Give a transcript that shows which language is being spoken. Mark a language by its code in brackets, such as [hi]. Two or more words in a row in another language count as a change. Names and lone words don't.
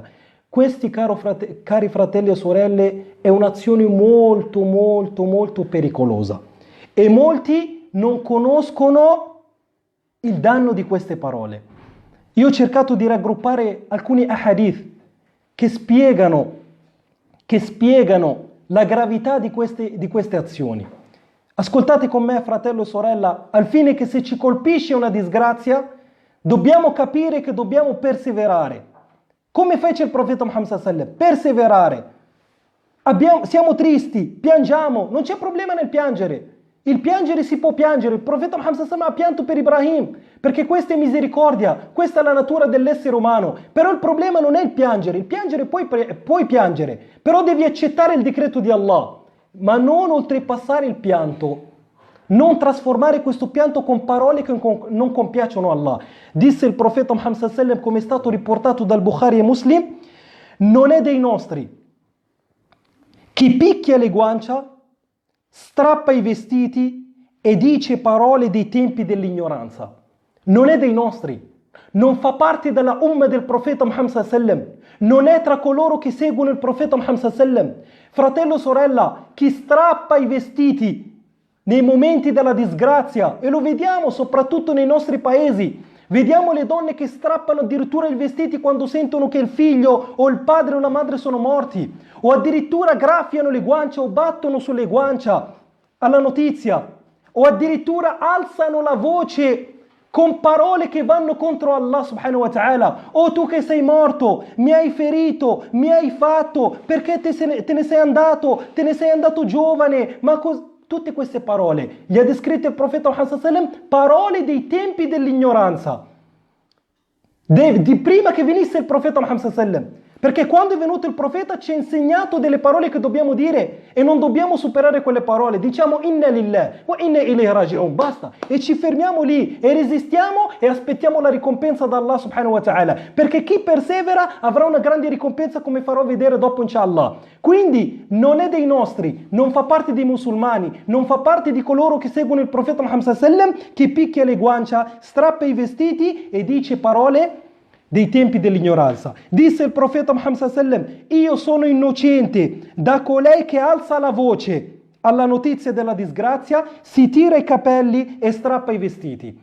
[it] Questi, cari fratelli e sorelle, è un'azione molto molto molto pericolosa e molti non conoscono il danno di queste parole. Io ho cercato di raggruppare alcuni ahadith che spiegano la gravità di queste azioni. Ascoltate con me, fratello e sorella, al fine che se ci colpisce una disgrazia dobbiamo capire che dobbiamo perseverare. Come fece il profeta Muhammad [ar] صلى الله عليه وسلم? [it] Perseverare. Siamo tristi, piangiamo, non c'è problema nel piangere. Il piangere si può piangere. Il profeta Muhammad [ar] صلى الله عليه وسلم [it] ha pianto per Ibrahim, perché questa è misericordia, questa è la natura dell'essere umano. Però il problema non è il piangere puoi piangere, però devi accettare il decreto di Allah, ma non oltrepassare il pianto. Non trasformare questo pianto con parole che non compiacciono Allah. Disse il profeta Muhammad [ar] صلى الله عليه وسلم, [it] come è stato riportato dal Bukhari e Muslim: non è dei nostri chi picchia le guancia, strappa i vestiti e dice parole dei tempi dell'ignoranza. Non è dei nostri, non fa parte della umma del profeta Muhammad [ar] صلى الله عليه وسلم, [it] non è tra coloro che seguono il profeta Muhammad [ar] صلى الله عليه وسلم. [it] Fratello, sorella, chi strappa i vestiti nei momenti della disgrazia, e lo vediamo soprattutto nei nostri paesi, vediamo le donne che strappano addirittura i vestiti quando sentono che il figlio o il padre o la madre sono morti, o addirittura graffiano le guance o battono sulle guancia alla notizia, o addirittura alzano la voce con parole che vanno contro Allah [ar] سبحانه وتعالى. [it] Oh, tu che sei morto, mi hai ferito, mi hai fatto, perché te ne sei andato giovane, ma tutte queste parole gli ha descritte il profeta Muhammad [ar] صلى الله عليه وسلم, [it] parole dei tempi dell'ignoranza, di prima che venisse il profeta Muhammad [ar] صلى الله عليه وسلم. [it] Perché quando è venuto il profeta ci ha insegnato delle parole che dobbiamo dire e non dobbiamo superare quelle parole. Diciamo [ar] إنا لله وإنا إليه راجعون, [it] basta, e ci fermiamo lì e resistiamo e aspettiamo la ricompensa da Allah [ar] سبحانه وتعالى, [it] perché chi persevera avrà una grande ricompensa, come farò vedere dopo inshallah. Quindi non è dei nostri, non fa parte dei musulmani, non fa parte di coloro che seguono il profeta Muhammad [ar] صلى الله عليه وسلم, [it] che picchia le guancia, strappa i vestiti e dice parole dei tempi dell'ignoranza. Disse il profeta Muhammad [ar] صلى الله عليه وسلم: [it] io sono innocente da colei che alza la voce alla notizia della disgrazia, si tira i capelli e strappa i vestiti.